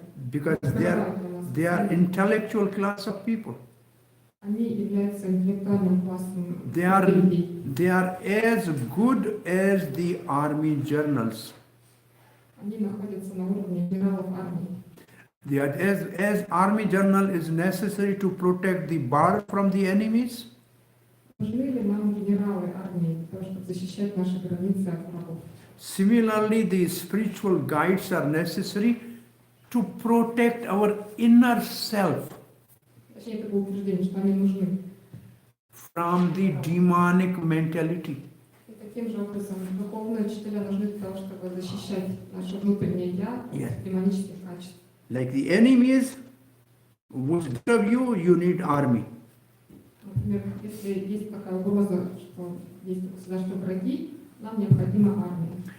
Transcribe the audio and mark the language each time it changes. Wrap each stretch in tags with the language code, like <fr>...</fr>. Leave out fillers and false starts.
<en>Because they are intellectual class of people.</en> <ru>они являются интеллектуальным классом</ru> <en>They are,</en> <ru>людей.</ru> <en>they are as good as the army generals.</en> <ru>Они находятся на уровне генералов армии.</ru> <en>They are, as army general is necessary to protect the border from the enemies,</en> <ru>Нужны ли нам генералы армии для того, чтобы защищать наши границы от врагов?</ru> <en>similarly the spiritual guides are necessary to protect our inner self</en> <ru>Точнее, это было утверждение, что они нужны.</ru> <en>from the demonic mentality.</en> <ru>И таким же образом духовные учителя нужны для того, чтобы защищать наше внутреннее «я» от демонических качеств.</ru> <en>Like the enemies would disturb you, you need army.</en> <ru>Например, если есть такая угроза, что есть государственные враги, нам необходима армия.</ru>